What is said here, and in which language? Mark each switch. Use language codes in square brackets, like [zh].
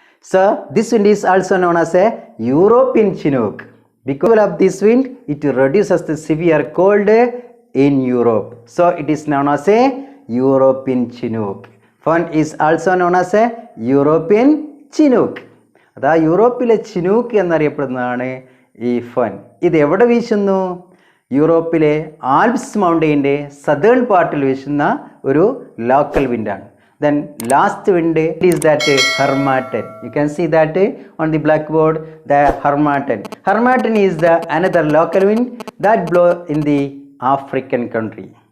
[en] So this wind is also known as a European Chinook. Because of this wind, it reduces the severe cold in Europe. So it is known as a European Chinook. Fun is also known as a European Chinook. [ml] അതാ യൂറോപ്പിലെ Chinook എന്നറിയപ്പെടുന്നതാണ് ഈ fun. ഇത് എവിടെ വീശുന്നു? യൂറോപ്പിലെ Alps മൗണ്ടെയിൻ്റെ southern പാർട്ടിൽ വീശുന്ന ഒരു local വിൻഡാണ്. [en] Then last wind is that Harmattan. You can see that on the blackboard, the Harmattan. Harmattan is the another local wind that blow in the African country.